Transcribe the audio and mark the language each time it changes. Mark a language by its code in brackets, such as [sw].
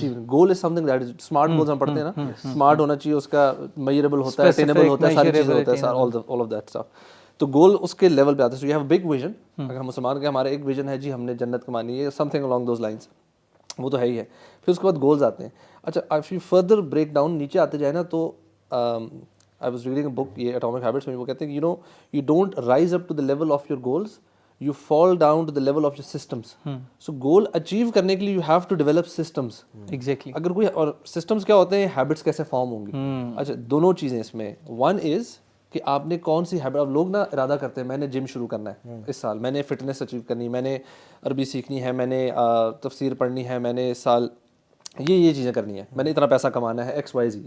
[en] goal is something that is smart goals [ur] ہم پڑھتے ہیں نا, اسمارٹ ہونا چاہیے, اس کا میئربل ہوتا ہے, اٹینیبل ہوتا ہے, ساری چیزیں ہوتا ہے, [en] all of that stuff. [ur] تو گول اس کے لیول پہ آتا ہے. [en] So you have a big vision. [ur] اگر ہم مسلمان کے ہمارا ایک ویژن ہے جی ہم نے جنت کمانی ہے, [en] something along those lines, [ur] وہ تو ہے ہی ہے. پھر اس کے بعد گولز آتے ہیں. [en] اچھا if you further break down [ur] نیچے آتے جائے نا, تو [en] I was reading a book, یہ Atomic Habits [ur] میں وہ کہتے ہیں کہ [en] you don't rise up to the level of your goals, you fall down to the level of your systems. So goal achieve [ur] کرنے کے لیے [en] you have to develop systems. Exactly. [ur] اگر کوئی, اور systems کیا ہوتے ہیں, habits کیسے فارم ہوں گی. اچھا دونوں چیزیں اس میں, [en] one is [ur] کہ آپ نے کون سی ہیبٹ. اب لوگ نا ارادہ کرتے ہیں میں نے جم شروع کرنا ہے اس سال, میں نے فٹنس اچیو کرنی, میں نے عربی سیکھنی ہے, میں نے تفسیر پڑھنی ہے, میں نے اس سال یہ چیزیں کرنی ہے, میں نے اتنا پیسہ کمانا ہے, XYZ.